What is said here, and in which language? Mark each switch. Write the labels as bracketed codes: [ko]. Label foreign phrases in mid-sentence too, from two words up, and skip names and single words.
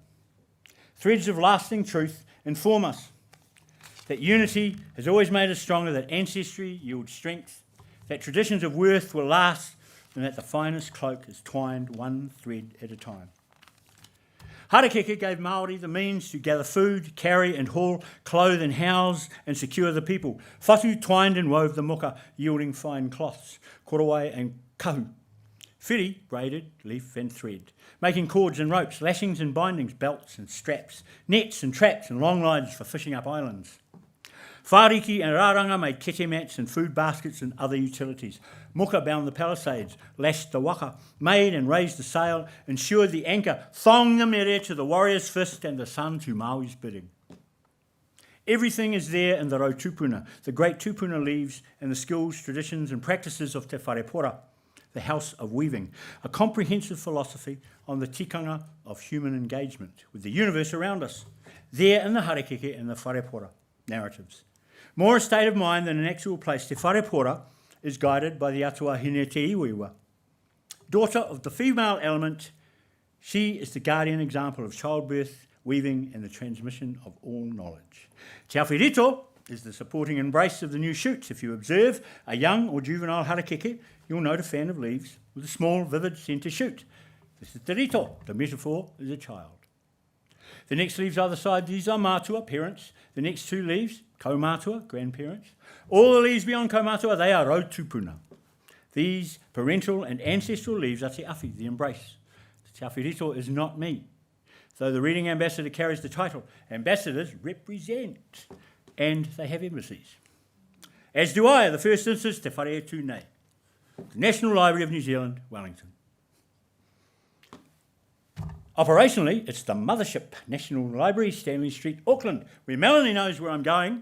[en] Threads of lasting truth inform us that unity has always made us stronger, that ancestry yields strength, that traditions of worth will last, and that the finest cloak is twined one thread at a time. Harakeke gave Māori the means to gather food, carry and haul, clothe and house and secure the people. Whatu twined and wove the moka, yielding fine cloths, korowai and kahu. Whiri braided leaf and thread, making cords and ropes, lashings and bindings, belts and straps, nets and traps and long lines for fishing up islands. Whāriki and Rāranga made kete mats and food baskets and other utilities. Muka bound the palisades, lashed the waka, made and raised the sail, ensured the anchor, thong the mere to the warrior's fist and the sun to Maui's bidding. Everything is there in the [mi] rau tupuna, [en] the great tupuna leaves and the skills, traditions and practices of Te Wharepora, the house of weaving, a comprehensive philosophy on the tikanga of human engagement with the universe around us, there in the Harakeke and the Wharepora narratives. More a state of mind than an actual place, Te Wharepora is guided by the atua hine te iwiwa, daughter of the female element, she is the guardian example of childbirth, weaving, and the transmission of all knowledge. Te Awhirito is the supporting embrace of the new shoots. If you observe a young or juvenile harakeke, you'll note a fan of leaves with a small, vivid centre shoot. This is [mi] te rito. [en] The metaphor is a child. The next leaves either side, these are mātua, parents. The next two leaves, kaumātua, grandparents. All the leaves beyond kaumātua, they are rautupuna. These parental and ancestral leaves are [mi] te awhi, [en] the embrace. Te Awhirito is not me. Though the reading ambassador carries the title, ambassadors represent, and they have embassies. As do I, in the first instance, [mi] Te Whare Atu Nei, [en] the National Library of New Zealand, Wellington. Operationally, it's the mothership, National Library, Stanley Street, Auckland, where Melanie knows where I'm going.